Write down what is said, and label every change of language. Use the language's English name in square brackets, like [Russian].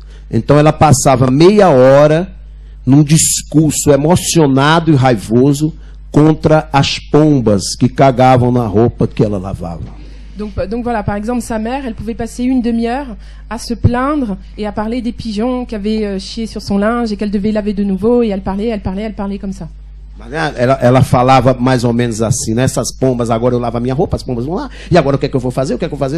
[Portuguese] Então ela passava meia hora num discurso emocionado e raivoso contra as pombas que cagavam na roupa que ela lavava. [French] Donc voilà, par exemple, sa mère, elle pouvait passer une demi-heure à se plaindre et à parler des pigeons qui avaient chié sur son linge et qu'elle devait laver de nouveau, et elle parlait comme ça. [Portuguese] Ela falava mais ou menos assim, né? Essas pombas, agora eu lavo a minha roupa, as pombas vão lá, e agora o que é que eu vou fazer? O que é que eu vou fazer?